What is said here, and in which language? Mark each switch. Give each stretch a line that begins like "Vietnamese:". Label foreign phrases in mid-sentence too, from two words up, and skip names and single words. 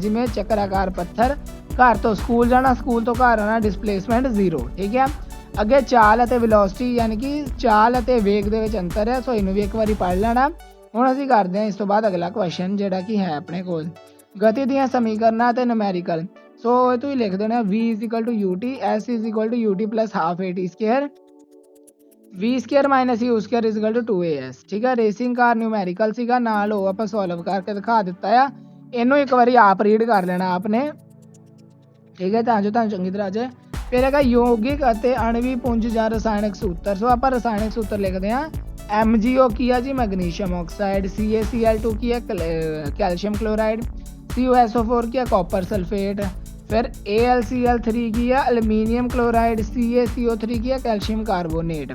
Punjabi: ਜਿਵੇਂ ਚੱਕਰਾਕਾਰ ਪੱਥਰ, ਘਰ ਤੋਂ ਸਕੂਲ ਜਾਣਾ, ਸਕੂਲ ਤੋਂ ਘਰ ਆਉਣਾ, ਡਿਸਪਲੇਸਮੈਂਟ 0। ਠੀਕ ਹੈ। ਅੱਗੇ ਚਾਲ ਅਤੇ ਵੈਲੋਸਿਟੀ ਯਾਨੀ ਕਿ ਚਾਲ ਅਤੇ ਵੇਗ ਦੇ ਵਿੱਚ ਅੰਤਰ ਹੈ। ਸੋ ਇਹਨੂੰ ਵੀ ਇੱਕ ਵਾਰੀ ਪੜ੍ਹ ਲੈਣਾ। ਹੁਣ ਅਸੀਂ ਕਰਦੇ ਹਾਂ ਇਸ ਤੋਂ ਬਾਅਦ ਅਗਲਾ ਕੁਐਸਚਨ ਜਿਹੜਾ ਕਿ ਹੈ ਆਪਣੇ ਕੋਲ ਗਤੀ ਦੀਆਂ ਸਮੀਕਰਨਾਂ ਅਤੇ ਨੂਮੈਰੀਕਲ। ਸੋ ਇਹ ਤੁਸੀਂ ਲਿਖ ਦੇਣਾ v = ut, s = ut + ½ at², v² - u² = 2as। ਠੀਕ ਹੈ।
English: racing car numerical
Punjabi: ਸੀਗਾ ਨਾਲ ਉਹ ਆਪਾਂ ਸੋਲਵ ਕਰਕੇ ਦਿਖਾ ਦਿੱਤਾ ਆ। ਇਹਨੂੰ ਇੱਕ ਵਾਰੀ ਆਪ ਰੀਡ ਕਰ ਲੈਣਾ ਆਪਨੇ। ਠੀਕ ਹੈ ਤਾਂ ਜੋ ਤੁਹਾਨੂੰ ਚੰਗੀ ਤਰ੍ਹਾਂ ਆ ਜਾਏ। ਫਿਰ ਹੈਗਾ ਯੋਗਿਕ ਅਤੇ ਅਣਵੀ ਪੁੰਜ ਜਾਂ ਰਸਾਇਣਕ ਸੂਤਰ। ਸੋ ਆਪਾਂ ਰਸਾਇਣਕ ਸੂਤਰ ਲਿਖਦੇ ਹਾਂ। MgO ਕੀ ਆ ਜੀ
English: magnesium oxide,
Punjabi: CaCl2 ਕੀ ਹੈ
English: calcium chloride,
Punjabi: CuSO4 ਕੀ ਹੈ
English: copper sulphate,
Punjabi: ਫਿਰ AlCl3 ਕੀ ਹੈ
English: aluminium chloride,
Punjabi: CaCO3 ਕੀ ਹੈ
English: calcium carbonate.